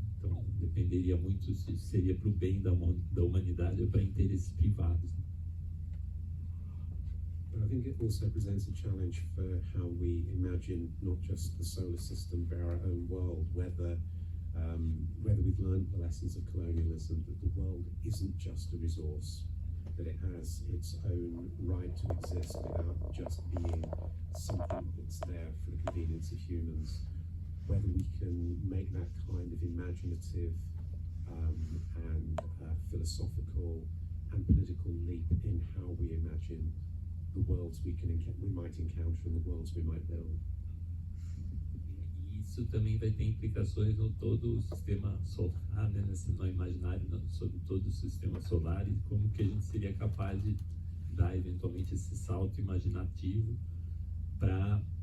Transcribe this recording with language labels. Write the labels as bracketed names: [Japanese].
[Portuguese] Então, dependeria muito se seria para o bem da humanidade ou para interesses privados. [English] But I think it also presents a challenge for how we imagine not just the solar system but our own world, whether we've learned the lessons of colonialism, that the world isn't just a resource, that it has its own right to exist without just being something that's there for the convenience of humans, whether we can make that kind of imaginative and philosophical and political leap in how we imagine the worlds we might encounter and the worlds we might build. [Portuguese] E isso também vai ter implicações no todo o sistema solar, né, no imaginário, sobre todo o sistema solar, e como que a gente seria capaz de dar eventualmente esse salto imaginativo para